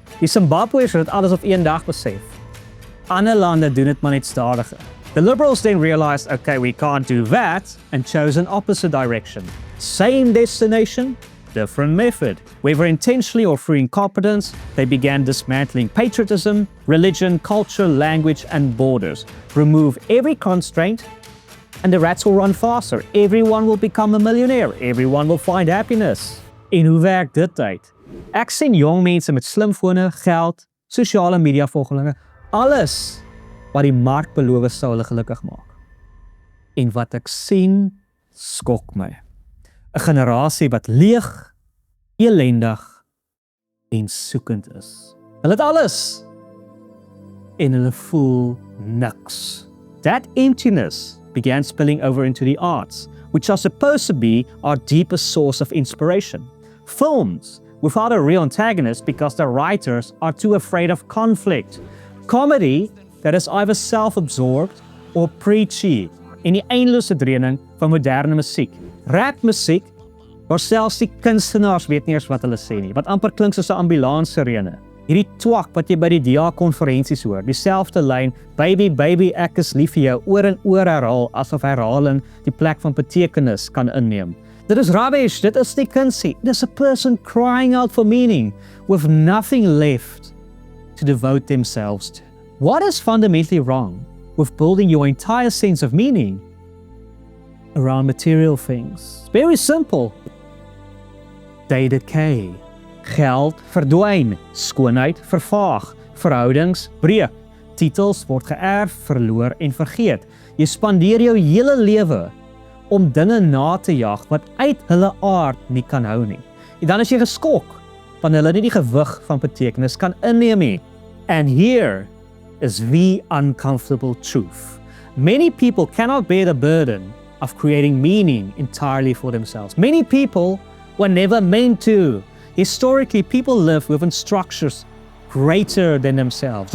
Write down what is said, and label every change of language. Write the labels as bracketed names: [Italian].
[Afrikaans] Die Zimbabweërs het dit alles op een dag besef. Ander lande doen dit maar net stadiger. [English] The liberals then realized, okay, we can't do that, and chose an opposite direction. Same destination, different method. Whether intentionally or through incompetence, they began dismantling patriotism, religion, culture, language, and borders. Remove every constraint, and the rats will run faster. Everyone will become a millionaire. Everyone will find happiness. [Afrikaans] En hoe werk dit uit? Ek sien jong mense met slimfone, geld, sosiale media volgelinge, alles wat die mark beloof sou hulle gelukkig maak. En wat ek sien, skok my. 'n Generasie wat leeg, elendig en soekend is. Hulle het alles en hulle voel niks. [English] That emptiness began spilling over into the arts, which are supposed to be our deepest source of inspiration. Films without a real antagonist because the writers are too afraid of conflict. Comedy that is either self-absorbed or preachy, [Afrikaans] en die eindelose dreuning van moderne musiek. Rapmusiek, waar selfs die kunstenaars weet nie eens wat hulle sê nie, wat amper klink soos 'n ambulanssirene. Hierdie twak wat jy by die DA-konferensies hoor, dieselfde lyn, baby, baby, ek is lief vir jou, oor en oor herhaal, asof herhaling die plek van betekenis kan inneem. Dit is rubbish, dit is nie kunsie. [English] It is a person crying out for meaning, with nothing left to devote themselves to. What is fundamentally wrong with building your entire sense of meaning around material things? Very simple. They decay. [Afrikaans] Geld verdwyn, skoonheid vervaag, verhoudings breek, titels word geërf, verloor en vergeet. Jy spandeer jou hele lewe om dinge na te jag wat uit hulle aard nie kan hou nie. En dan is jy geskok wanneer hulle nie die gewig van betekenis kan inneem nie. [English] And here is the uncomfortable truth. Many people cannot bear the burden of creating meaning entirely for themselves. Many people were never meant to. Historically, people live within structures greater than themselves.